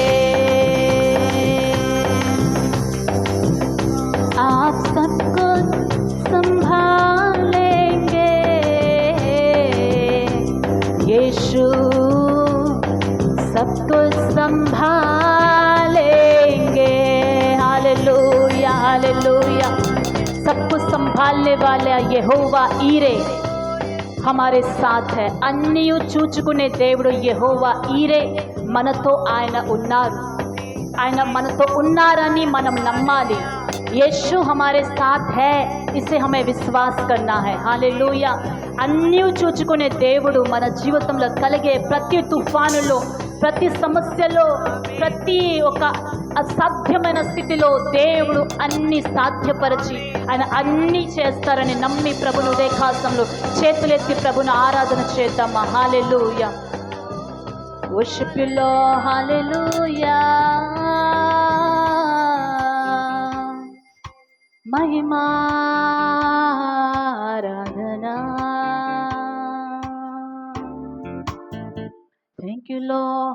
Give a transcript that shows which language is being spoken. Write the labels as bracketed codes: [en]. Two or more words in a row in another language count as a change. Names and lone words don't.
[hi] आप सब कुछ संभालेंगे, यीशु सब कुछ संभालेंगे। हालेलुया हालेलुया। सब कुछ संभालने वाला यहोवा ఈరే हमारे साथ है. [te] అన్నీ చూచుకునే దేవుడు యెహోవా ఈరే మనతో ఆయన ఉన్నారు. ఆయన మనతో ఉన్నారని మనం నమ్మాలి. [hi] यीशु हमारे साथ है, इसे हमें विश्वास करना है. हालेलुया. [te] అన్నీ చూచుకునే దేవుడు మన జీవితంలో కలిగే ప్రతి తుఫానులో, ప్రతి సమస్యలో, ప్రతి ఒక అసాధ్యమైన స్థితిలో దేవుడు అన్ని సాధ్యపరిచి ఆయన అన్నీ చేస్తారని నమ్మి ప్రభుని ఉదయకాలంలో చేతులెత్తి ప్రభుని ఆరాధన చేద్దామా. [en] హల్లెలూయా. Worship you Lord. [te] హల్లెలూయా. [hi] महिमा आराधना. [en] Thank you Lord.